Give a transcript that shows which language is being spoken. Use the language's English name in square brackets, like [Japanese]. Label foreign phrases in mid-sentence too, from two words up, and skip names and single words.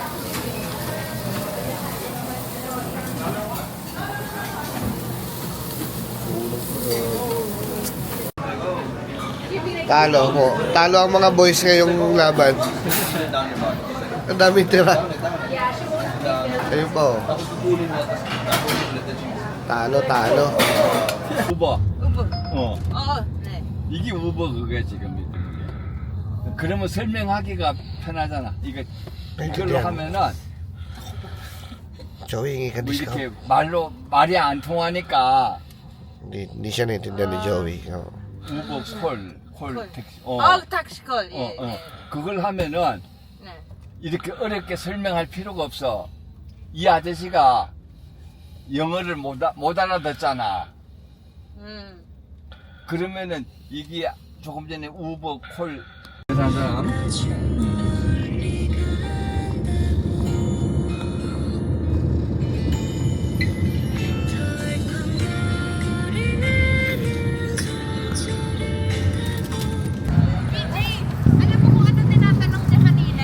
[Filipino] Talo po. Talo ang mga boys ngayong laban. Ang daming tira. Ayun po. Talo, talo. [Korean] 우버. 어. [Filipino] Oo. 네. [Korean] 이게 우버 그거야 지금. 그러면 설명하기가 편하잖아. 이거 이걸로 그냥. 하면은 [Filipino] Joey, hingi ka [Korean] 뭐 discount. 이렇게 말이 안 통하니까 [Filipino] Hindi siya naintindihan ni Joey. Oh. [Korean] 우버 콜 택시. [English] taxi call. [Korean] 그걸 하면은 네. 이렇게 어렵게 설명할 필요가 없어. 이 아저씨가 영어를 못 알아듣잖아. 그러면은 이게 조금 전에 우버 콜 사람 [Filipino] Alam mo kung ano tinatanong niya kanina?